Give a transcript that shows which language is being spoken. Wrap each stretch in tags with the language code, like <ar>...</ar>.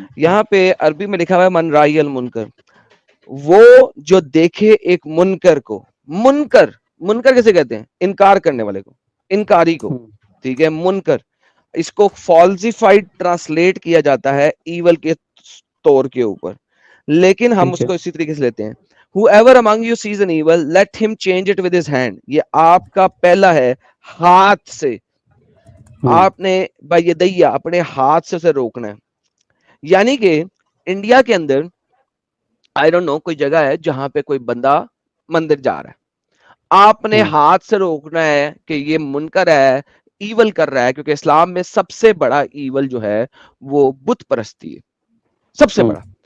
<ur>یہاں پہ عربی میں لکھا ہوا ہے</ur> <ar>من رائی المنکر،</ar> <ur>وہ جو دیکھے ایک منکر کو. منکر کیسے کہتے ہیں؟ انکار کرنے والے کو، انکاری کو. ہوں. ٹھیک ہے، منکر. اس کو فالسیفائڈ ٹرانسلیٹ کیا جاتا ہے ایول کے طور کے اوپر، لیکن ہم ٹھیک اس ہے. کو اسی طریقے سے لیتے ہیں.</ur> <en>Whoever among you sees an evil, let him change it with his hand.</en> <ur>یہ آپ کا پہلا ہے ہاتھ سے. آپ نے بیدیہ اپنے ہاتھ سے اسے روکنا ہے. یعنی کہ انڈیا کے اندر</ur> <en>I don't know</en> <ur>کوئی جگہ ہے جہاں پہ کوئی بندہ مندر جا رہا ہے, آپ نے ہاتھ سے روکنا ہے کہ یہ منکر ہے, ایول کر رہا ہے, کیونکہ اسلام میں سب سے بڑا ایول جو ہے وہ بت پرستی ہے, سب سے بڑا.</ur>